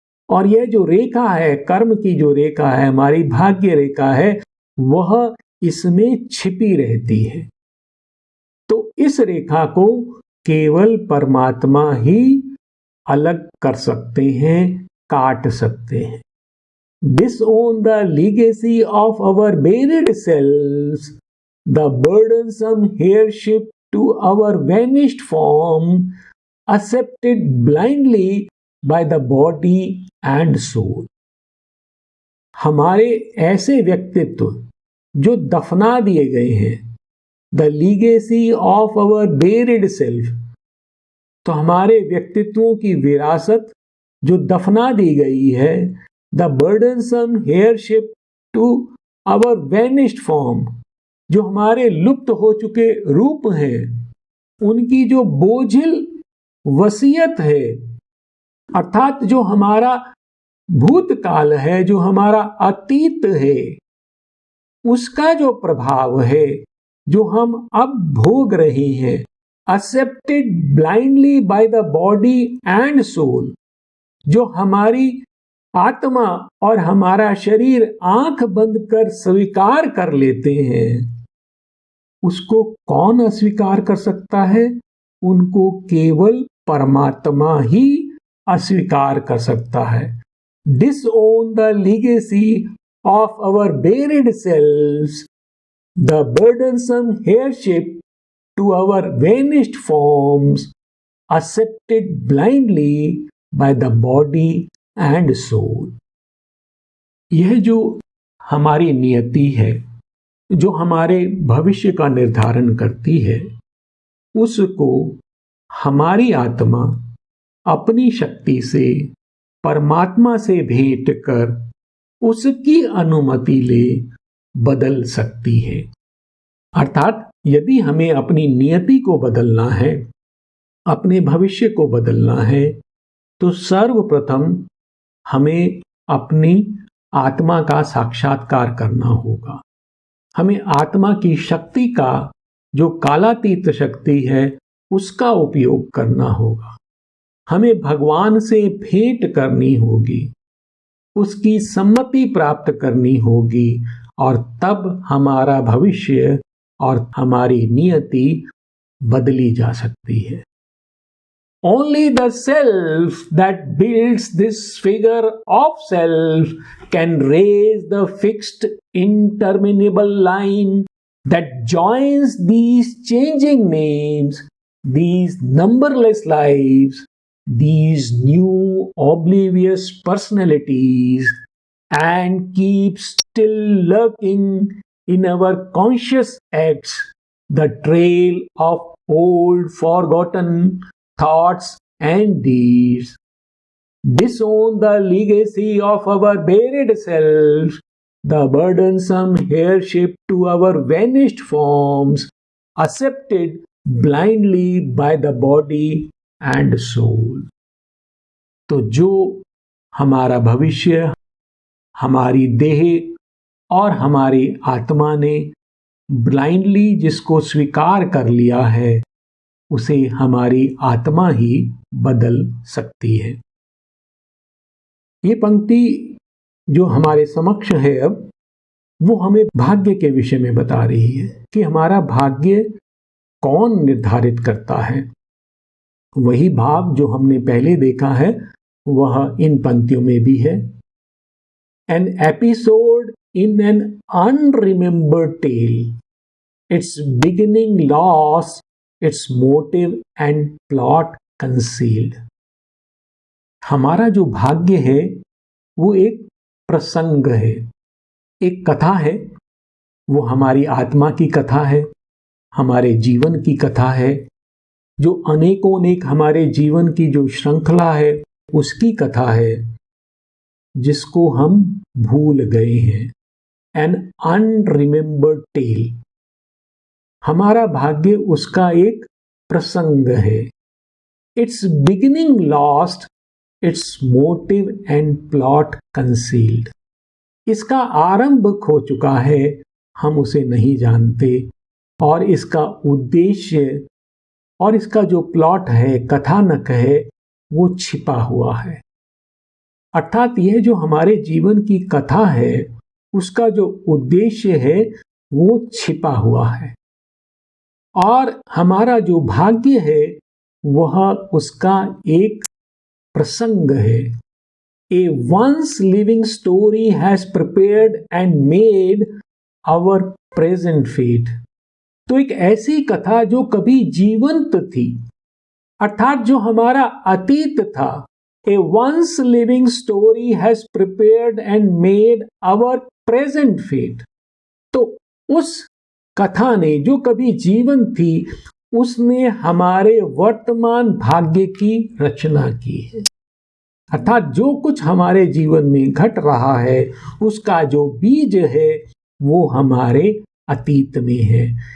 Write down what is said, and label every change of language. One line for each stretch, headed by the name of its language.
Hindi: और यह जो रेखा है, कर्म की जो रेखा है, हमारी भाग्य रेखा है, वह इसमें छिपी रहती है। तो इस रेखा को केवल परमात्मा ही अलग कर सकते हैं, काट सकते हैं।
English: Disown the legacy of our buried selves, the burdensome heirship to our vanished form, accepted blindly by the body and soul.
Hindi: हमारे ऐसे व्यक्तित्व जो दफना दिए गए हैं,
English: the legacy of our buried self,
Hindi: तो हमारे व्यक्तित्वों की विरासत जो दफना दी गई है,
English: the burdensome heirship to our vanished form,
Hindi: जो हमारे लुप्त हो चुके रूप हैं, उनकी जो बोझिल वसीयत है, अर्थात जो हमारा भूतकाल है, जो हमारा अतीत है, उसका जो प्रभाव है, जो हम अब भोग रहे हैं,
English: accepted blindly by the body and soul,
Hindi: जो हमारी आत्मा और हमारा शरीर आंख बंद कर स्वीकार कर लेते हैं, उसको कौन अस्वीकार कर सकता है? उनको केवल परमात्मा ही अस्वीकार कर सकता है।
English: Disown the legacy of our buried selves, the burdensome heirship to our vanished forms, accepted blindly by the body and soul.
Hindi: यह जो हमारी नियति है, जो हमारे भविष्य का निर्धारण करती है, उसको हमारी आत्मा अपनी शक्ति से परमात्मा से भेंट कर उसकी अनुमति ले बदल सकती है। अर्थात यदि हमें अपनी नियति को बदलना है, अपने भविष्य को बदलना है, तो सर्वप्रथम हमें अपनी आत्मा का साक्षात्कार करना होगा। हमें आत्मा की शक्ति का, जो कालातीत शक्ति है, उसका उपयोग करना होगा। हमें भगवान से भेंट करनी होगी, उसकी सम्मति प्राप्त करनी होगी, और तब हमारा भविष्य और हमारी नियति बदली जा सकती है।
English: Only the self that builds this figure of self can raise the fixed interminable line that joins these changing names, these numberless lives, these new oblivious personalities, and keeps still lurking in our conscious acts the trail of old forgotten thoughts and deeds. Disown the legacy of our buried self, the burdensome heirship to our vanished forms, accepted blindly by the body and soul.
Hindi: तो जो हमारा भविष्य, हमारी देह और हमारी आत्मा ने ब्लाइंडली जिसको स्वीकार कर लिया है, उसे हमारी आत्मा ही बदल सकती है। ये पंक्ति जो हमारे समक्ष है अब, वो हमें भाग्य के विषय में बता रही है कि हमारा भाग्य कौन निर्धारित करता है। वही भाव जो हमने पहले देखा है वह इन पंक्तियों में भी है।
English: An episode in an unremembered tale, its beginning lost, its motive and plot concealed.
Hindi: हमारा जो भाग्य है वो एक प्रसंग है, एक कथा है। वो हमारी आत्मा की कथा है, हमारे जीवन की कथा है, जो अनेकों अनेक हमारे जीवन की जो श्रृंखला है उसकी कथा है, जिसको हम भूल गए हैं।
English: An unremembered tale.
Hindi: हमारा भाग्य उसका एक प्रसंग है।
English: Its beginning lost, its motive and plot concealed.
Hindi: इसका आरंभ खो चुका है, हम उसे नहीं जानते, और इसका उद्देश्य और इसका जो प्लॉट है, कथानक है, वो छिपा हुआ है। अर्थात यह जो हमारे जीवन की कथा है, उसका जो उद्देश्य है वो छिपा हुआ है, और हमारा जो भाग्य है वह उसका एक प्रसंग है।
English: A once living story has prepared and made our present fate.
Hindi: तो एक ऐसी कथा जो कभी जीवंत थी, अर्थात जो हमारा अतीत था।
English: A once living story has prepared and made our present fate.
Hindi: तो उस कथा ने, जो कभी जीवन थी, उसने हमारे वर्तमान भाग्य की रचना की है। अर्थात जो कुछ हमारे जीवन में घट रहा है उसका जो बीज है वो हमारे अतीत में है।